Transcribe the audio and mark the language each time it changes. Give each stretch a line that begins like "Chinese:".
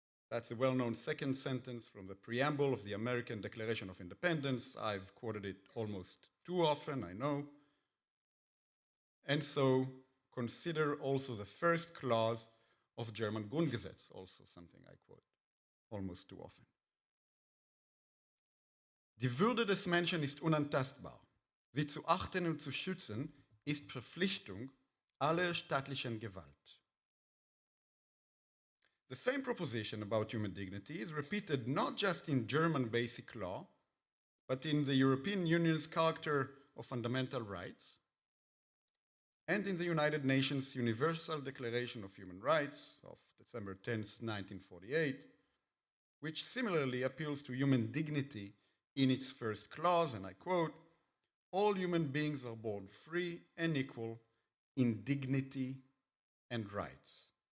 English: That's a well-known second sentence from the preamble of the American Declaration of Independence. I've quoted it almost too often, I know. And so consider also the first clause of German Grundgesetz, also something I quote almost too often.
German: Die Würde des Menschen ist unantastbar. Sie zu achten und zu schützen ist Verpflichtung aller staatlichen Gewalt.
English: The same proposition about human dignity is repeated not just in German basic law, but in the European Union's Charter of Fundamental Rights and in the United Nations Universal Declaration of Human Rights of December 10th, 1948, which similarly appeals to human dignity in its first clause, and I quote, "All human beings are born free and equal in dignity and rights."